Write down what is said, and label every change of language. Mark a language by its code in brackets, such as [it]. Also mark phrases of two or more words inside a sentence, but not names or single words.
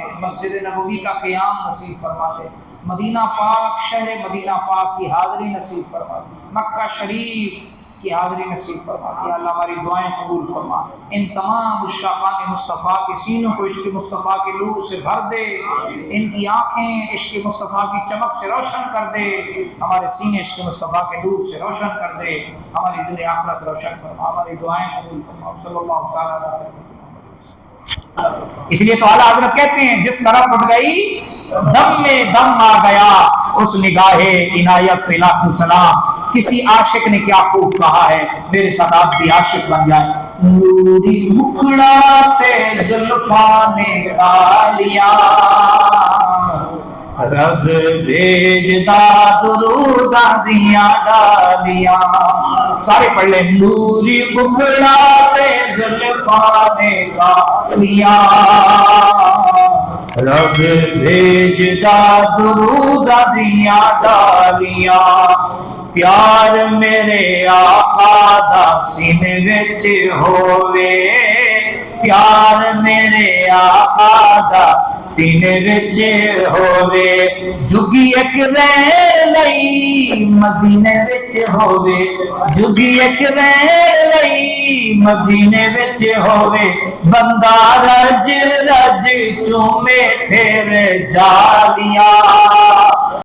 [ur] مسجد نبوی کا قیام نصیب فرما دے مدینہ پاک شہر مدینہ پاک کی حاضری نصیب فرما دے مکہ شریف کی حاضری نصیب فرما یا اللہ ہماری دعائیں قبول فرما ان تمام عشاقان مصطفیٰ کے سینوں کو عشق مصطفیٰ کے نور سے بھر دے ان کی آنکھیں عشق مصطفیٰ کی چمک سے روشن کر دے ہمارے سینے عشق مصطفیٰ کے نور سے روشن کر دے ہماری دنیا آخرت روشن فرما ہماری دعائیں قبول فرما [ar] صلی اللہ تعالیٰ علیہ وسلم [ur] اس لیے تو اعلیٰ حضرت کہتے ہیں جس طرف اٹھ گئی دم میں دم آ گیا اس نگاہ عنایت پہ لاکھوں سلام کسی عاشق نے کیا خوب کہا ہے میرے ساتھ آپ بھی عاشق بن جائیں [pa] نوری مکھڑا تے زلفاں نے کالیاں رب بھیجدا درود دیاں ڈالیاں سارے پڑھ لیں نوری مکھڑا تے زلفاں نے کالیاں رب بھیجدا درود دیاں ڈالیاں پیار میرے آقا دا سینے وچ ہووے پیار میرے آقا دا سینے وچ ہووے جگی ایک رہن لئی مدینے وچ ہووے جگی ایک رہن لئی مدینے وچ ہووے بندہ رج رج چومے پھر جالیاں